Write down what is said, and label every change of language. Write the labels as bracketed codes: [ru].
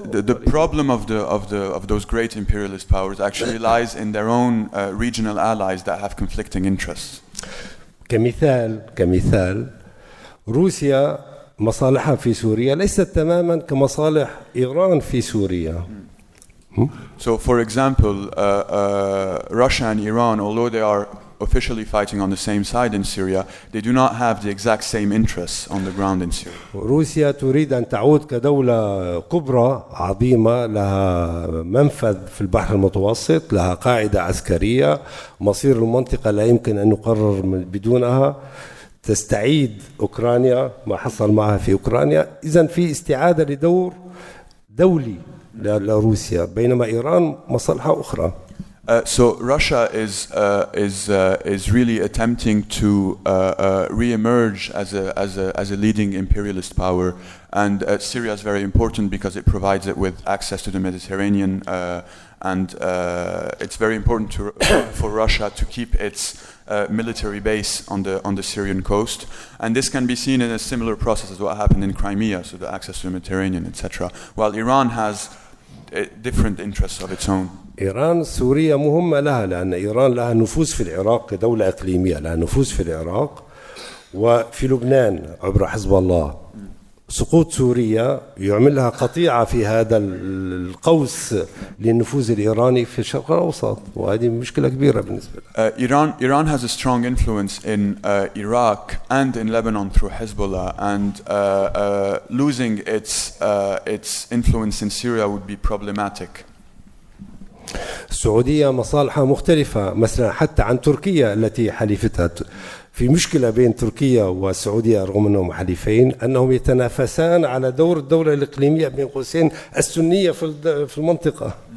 [en] The problem of those great imperialist powers actually lies in their own regional allies that have conflicting interests. [ar] كمثال روسيا مصالحها في سوريا ليست تماما كمصالح إيران في سوريا. [en] So, for example, Russia and Iran, although they are officially fighting on the same side in Syria, they do not have the exact same interests on the ground in Syria. [ar] روسيا تريد أن تعود كدولة كبرى عظيمة لها منفذ في البحر المتوسط، لها قاعدة عسكرية، مصير المنطقة لا يمكن أن يقرر بدونها، تستعيد أوكرانيا ما حصل معها في أوكرانيا. إذن في استعادة لدور دولي لروسيا، بينما إيران مصالحها أخرى. [en] So Russia is really attempting to re-emerge as a leading imperialist power, and Syria is very important because it provides it with access to the Mediterranean, and it's very important for Russia to keep its military base on the Syrian coast, and this can be seen in a similar process as what happened in Crimea, so the access to the Mediterranean, etc. While Iran has different interests of its own. [ar] إيران سوريا مهمة لها لأن إيران لها نفوذ في العراق كدولة إقليمية، لها نفوذ في العراق وفي لبنان عبر حزب الله. سقوط سوريا يعمل لها قطيعة في هذا القوس للنفوذ الإيراني في الشرق الأوسط، وهذه مشكلة كبيرة بالنسبة لها. [en] Iran has a strong influence in Iraq and in Lebanon through Hezbollah, and losing its influence in Syria would be problematic. [ar] السعودية مصالحها مختلفة مثلا حتى عن تركيا التي حليفتها. في مشكلة بين تركيا والسعودية رغم أنهم حليفين أنهم يتنافسان على دور الدولة الإقليمية بين قوسين السنية في المنطقة.